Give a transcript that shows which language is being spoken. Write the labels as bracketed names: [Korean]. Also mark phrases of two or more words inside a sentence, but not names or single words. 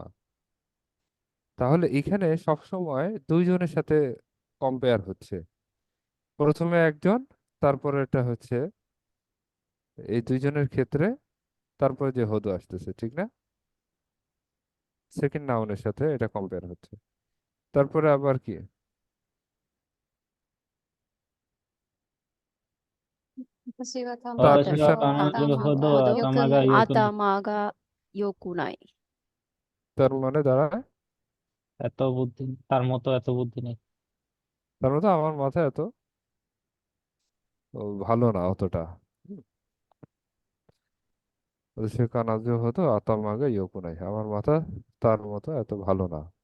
[Bangla] তাহলে এখানে সবসময় দুইজনের সাথে কম্পেয়ার হচ্ছে, প্রথমে একজন, তারপরে এটা হচ্ছে এই দুইজনের ক্ষেত্রে, তারপরে যে হদু আসতেছে, ঠিক না? সেকেন্ড নাউনের সাথে এটা কম্পেয়ার হচ্ছে। তারপরে আবার কি? [Japanese] 私が [Bangla] তার [Japanese] 私 মিশন は彼女ほどほど頭が良くない。頭が良くない。 [Bangla] তার মানে দাঁড়ায়, এত বুদ্ধি তার মতো এত বুদ্ধি নেই। তার মধ্যে আমার মাথায় এত ভালো না অতটা। সে [Japanese] 彼女ほど頭がよくない, [Bangla] আমার মাথা তার মতো এত ভালো না।